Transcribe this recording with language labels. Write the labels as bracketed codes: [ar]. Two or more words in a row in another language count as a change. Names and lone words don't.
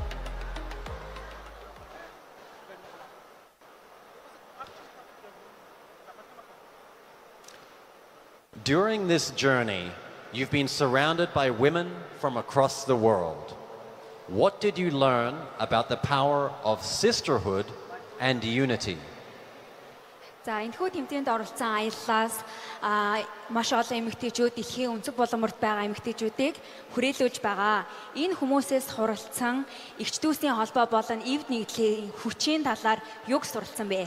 [en] During this journey, you've been surrounded by women from across the world. What did you learn about the power of sisterhood and unity? [mn] За энэхүү тэмдээнд оролцсон аяллаас маш олон эмэгтэйчүүд дэлхийн өнцөг булан мөрд байгаа эмэгтэйчүүдийг хүрээлүүлж байгаа. Энэ хүмүүсээс хуралдсан эгч дүүсийн холбоо болон эвд нэгдлийн хүчийн талаар юг суралцсан бэ?